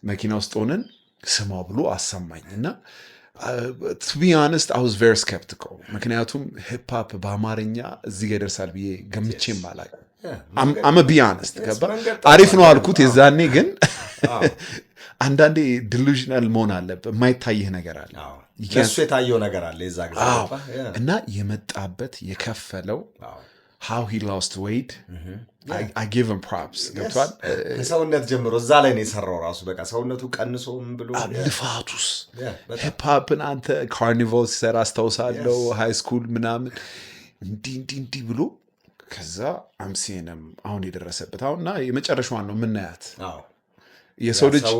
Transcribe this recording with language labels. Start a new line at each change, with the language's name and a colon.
Amharic: መኪና ውስጥ ሆነን ስማ ብሎ አሰማኝ እና
English: to be honest I was very skeptical
Amharic: ምክንያቱም ሂፕ ሆፕ በአማርኛ እዚህ ጋር ይደርሳል ብዬ ገምቼም አላውቅም።
English: I'm a be honest
Amharic: ገባ አሪፍ ነው አልኩት የዛኔ ግን አንዳንዴ ዲሉዥናል መሆን አለበት። የማይታይህ ነገር አለ እሱ የታየው ነገር አለ የዛ ጊዜ እና የመጣበት የከፈለው
English: how he lost weight I give him props
Amharic: ገብቷል። ከሰውነት ጀምሮ እዛ ላይ ነው የሰራው ራሱ በቃ ሰውነቱ ቀንሶ ምን ብሎ ልፋቱስ ሂፕ ሆፕን አንተ ካርኒቫል ሲሰራ አስታውሳለሁ ሃይ ስኩል ምናምን እንዲህ ብሎ ከዛ አምሲንም አሁን የደረሰበት አሁንና የመጨረሻዋን ነው የምናያት። የሰው ልጅ